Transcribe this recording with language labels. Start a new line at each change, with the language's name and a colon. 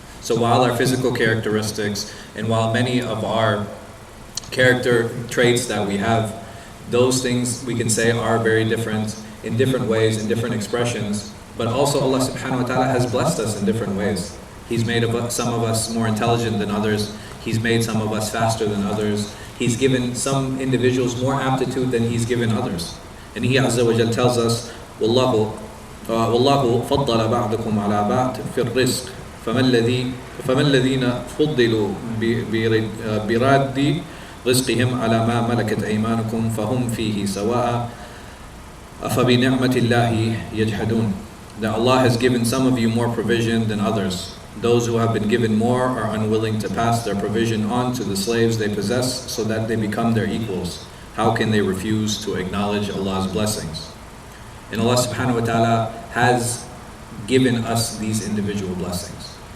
English: So while our physical characteristics and while many of our character traits that we have, those things we can say are very different in different ways, in different expressions, but also Allah subhanahu wa ta'ala has blessed us in different ways. He's made some of us more intelligent than others. He's made some of us faster than others. He's given some individuals more aptitude than He's given others. And He Azza wa Jal tells us,
Arabic: وَاللَّهُ فَضَّلَ بَعْضَكُمْ عَلَى بَعْضٍ فِي الرِّزْقِ فَمَا الَّذِينَ فُضِّلُوا بِرَادِّ رِزْقِهِمْ عَلَى مَا مَلَكَتْ أَيْمَانُكُمْ فَهُمْ فِيهِ سَوَاءً أَفَبِنِعْمَةِ اللَّهِ يَجْحَدُونَ.
English: That Allah has given some of you more provision than others. Those who have been given more are unwilling to pass their provision on to the slaves they possess so that they become their equals. How can they refuse to acknowledge Allah's blessings? And Allah subhanahu wa ta'ala has given us these individual blessings.